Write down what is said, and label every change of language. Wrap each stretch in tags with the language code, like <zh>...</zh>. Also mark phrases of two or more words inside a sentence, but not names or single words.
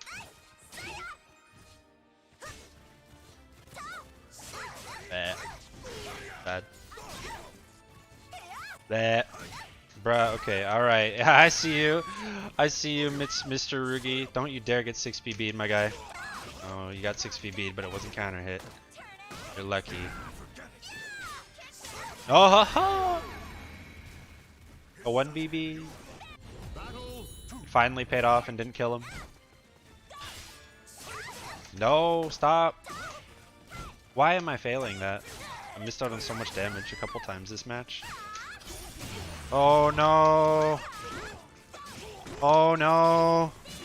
<en>Bad. That. Bruh, okay, alright. I see you. I see you, Mr. Rugi. Don't you dare get 6BB'd, my guy. Oh, you got 6BB'd, but it wasn't counter hit. You're lucky. Oh, ha ha! A 1BB. Finally paid off and didn't kill him. No, stop. Why am I failing that? I missed out on so much damage a couple times this match. Oh no! Oh no!</en>